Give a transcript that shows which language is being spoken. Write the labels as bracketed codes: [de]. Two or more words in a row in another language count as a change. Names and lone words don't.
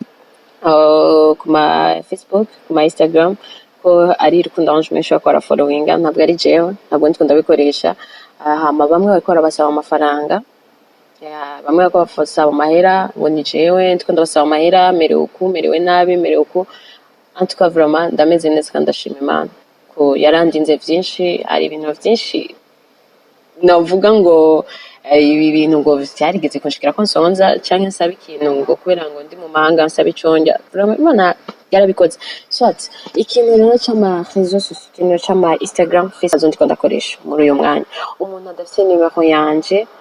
[rn] ku ma Facebook ku ma Instagram ko ari Rukundo Ange Minouche ko ara followinga ntabwo ari jewe ntabwo ndikunda bikoresha hama bamwe bariko barabasaba amafaranga bamwe bariko bafasaba amahera ngo ni jewe ndikunda basaba amahera merewe nabi [fr] en tout cas vraiment [rn] ndameze neza kandi ndashima Imana ko yarandinze byinshi ari ibintu byinshi navuga ngo ibi bintu ngo byarigeze kunshikira ko nsonza cyangwa nsaba ikintu ngo kubera ngo ndi mu mahanga nsaba iconja Imana yarabikoze soit ikintu rero cy'ama [fr] réseaux sociaux [rn] ikintu cy'ama Instagram Facebook ndiko ndakoresha muri uyu mwanya umuntu adafite nimero yanje